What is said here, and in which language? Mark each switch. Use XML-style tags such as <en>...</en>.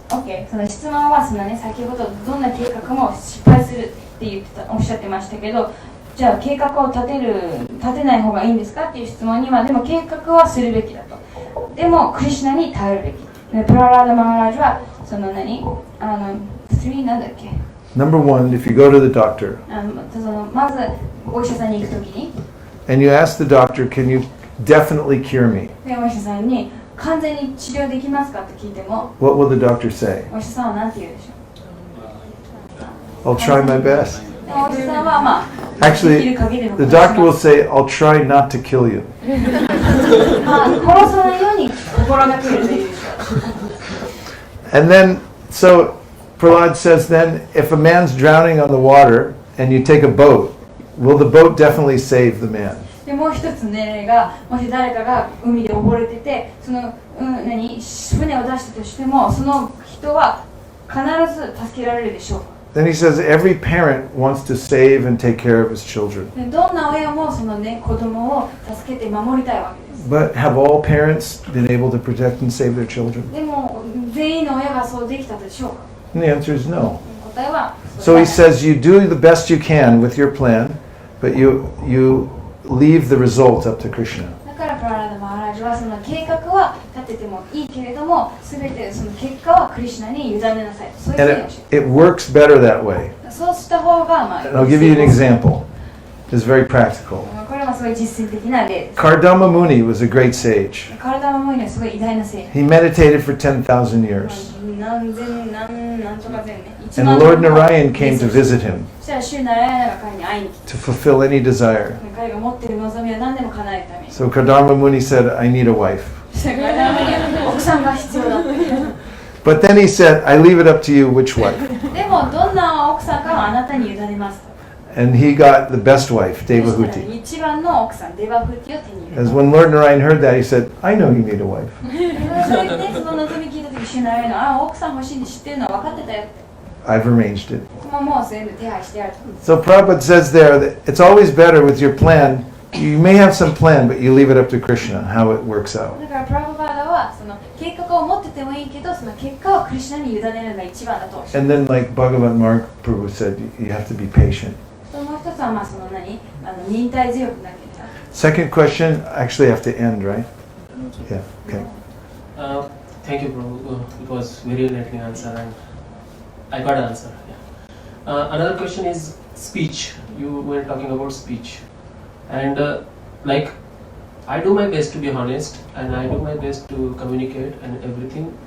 <ja>OK、その質問は先ほどどんな計画も失敗するっておっしゃってましたけど、じゃあ計画を立てない方がいいんですかっていう質問には、でも計画はするべきだと。でもクリシュナに頼るべき。でプララーダ・マハラージはその3なんだっけ</ja> <en>Number one, if you go to the doctor</en> <ja>まずお医者さんに行くときに</ja> <en>and you ask the doctor, can you definitely cure me?</en> <ja>でお医者さんに完全に治療できますかって聞いても</ja> <en>What will the doctor say?</en> <ja>お医者さんは何て言うでしょう</ja> <en>I'll try my best.</en> <ja>でお医者さんは</ja> <en>Actually, the doctor will say, I'll try not to kill you.</en> <ja>まあ殺さないように心がけるというでしょう。</ja> <en>And then, so Prahlad says then, if a man's drowning on the water and you take a boat, will the boat definitely save the man?</en> <ja>でもう一つの例が、もし誰かが海で溺れてて、その、船を出したとしても、その人は必ず助けられるでしょう。</ja> <en>Then he says every parent wants to save and take care of his children.</en> <ja>でどんな親もそのね、子供を助けて守りたいわけです。</ja> <en>But have all parents been able to protect and save their children?</en> <ja>でも、全員の親がそうできたでしょうか。</ja> <en>And the answer is no.</en> <ja>答えは、</ja> <en>So he says you do the best you can with your plan, but you leave the result up to Krishna.</en> <ja>だからプララダ・マハラジはその計画は立ててもいいけれども、すべてその結果はクリシュナに委ねなさい。そういうふう</ja> <en>And</en> <ja>に教え</ja> <en>it works better that way.</en> <ja>て。そうした方が、まあ、</ja> <en>And I'll give you an example. It's very practical.</en> <ja>これはすごい実践的な例です。</ja> <en>Kardama Muni was a great sage.</en> <ja>体の思いにはすごい偉大な聖。</ja> <en>He meditated for 10,000 years.</en> <ja>何千何とか千ね。</ja> <en>And Lord Narayan came to visit him</en> <ja>そしたら主ナラヤナが彼に会いに来て、</ja> <en>to fulfill any desire.</en> <ja>彼が持っている望みは何でも叶えるために。</ja> <en>So Kardama Muni said, I need a wife.</en> <ja>そしたら彼には奥さんが必要だって。</ja> <en>But then he said, I leave it up to you which wife.</en> <ja>でもどんな奥さんかはあなたに委ねますと。</ja> <en>And he got the best wife,</en> <ja>そしたら</ja> <en>Devahuti.</en> <ja>一番の奥さんデバフティを手に入れ</ja> <en>As</en> <ja>た。</ja> <en>when Lord Narayan heard that, he said, I know you need a wife.</en> <ja>それでその望み聞いた時主ナラヤナあ奥さん欲しいんで知ってるのは分かってたよって。</ja> <en>I've arranged it.</en> <ja>もう全部手配してあると。</ja> <en>So Prabhupada says there that it's always better with your plan. You may have some plan, but you leave it up to Krishna, how it works out.</en> <ja>だからプラブパーダはその計画を持っててもいいけどその結果はクリシュナに委ねるのが一番だとおっしゃる。</ja> <en>And then like Bhagavan Mark Prabhu said, you have to be patient.</en> <ja>もう一つはまあその忍耐強くなければ。</ja> <en>Second question, actually I have to end, right? Yeah, okay. Thank you, Prabhu. It was very enlightening answer, and I got an answer. Yeah. Another question is speech. You were talking about speech, and like I do my best to be honest, and I do my best to communicate and everything.</en>